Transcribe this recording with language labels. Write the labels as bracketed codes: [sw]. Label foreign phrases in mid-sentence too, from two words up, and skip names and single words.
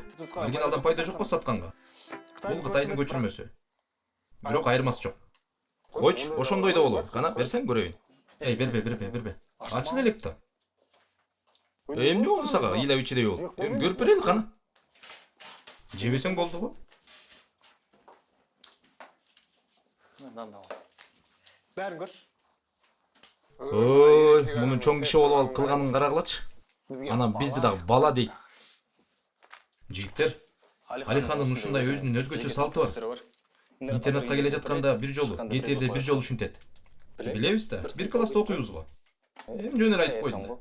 [ky] Оригиналдан пайда жок го сатканга. Бул Кытайдын көчүрмөсү. Бирок айырмасы жок. Койчу, ошондой да болот. Кана берсең көрөйүн. Эй, бербе. Ачын элек да. Эмне болду сага? Ыйлап ичидей болду. Көрүп берели кана. Жебесең болду го. [kk] Бәрін көрші. [ky] Ой, мунун чоң киши болуп алып кылганын карагылачы. Анан бизди дагы бала дейт. Жигиттер, Алихандын ушундай өзүнүн өзгөчө салты бар. Интернетке келе жатканда бир жолу, кетерде бир жолу ушинтет. Билебиз да, бир класста окуйбуз го. Эми жөн эле айтып койдум да.